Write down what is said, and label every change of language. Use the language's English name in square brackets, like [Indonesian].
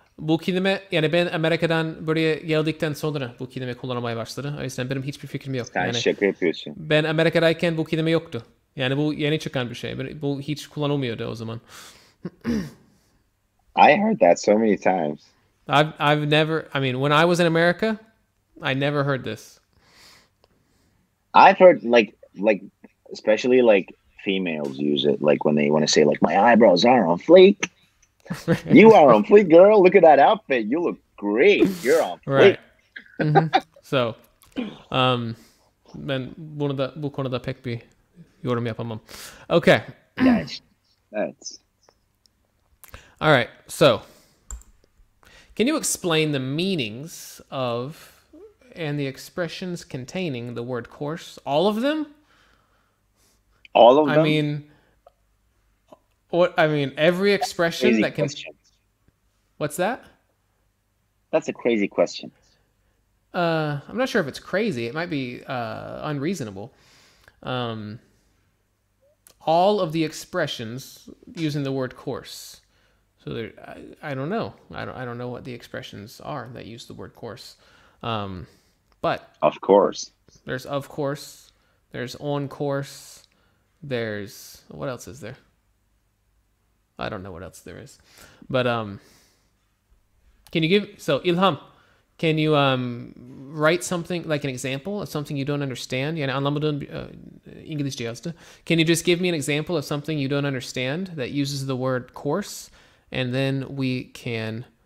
[Turkish] Bu kelime yani ben Amerika'dan buraya geldikten sonra bu kelime kullanmaya başladı. O yüzden benim hiçbir fikrim yok. Sen Yani şaka yapıyorsun. ben Amerika'dayken bu kelime yoktu. Yani bu yeni çıkan bir şey. Bu hiç kullanılmıyordu o zaman. [English] I heard that so many times. I've never, I mean, when I was in America, I never heard this. I've heard like especially like females use it like when they want to say like my eyebrows are on fleek. You are on fleek, girl. Look at that outfit. You look great. You're on fleek. Right. So, [Turkish] ben bu konuda pek bir yorum yapamam. [English] Okay. That's All right. So, can you explain the meanings of and the expressions containing the word course? All of them? all of them. I mean, every expression Crazy that can. question. What's that? That's a crazy question. I'm not sure if it's crazy. It might be unreasonable. All of the expressions using the word course. So there, I don't know. I don't know what the expressions are that use the word course. But Of course. there's of course, there's on course, there's what else is there? I don't know what else there is. But can you give Ilham, can you write something like an example of something you don't understand? [Turkish] Yani anlamadığın İngilizce yazdı. [English] Can you just give me an example of something you don't understand that uses the word course, and then we can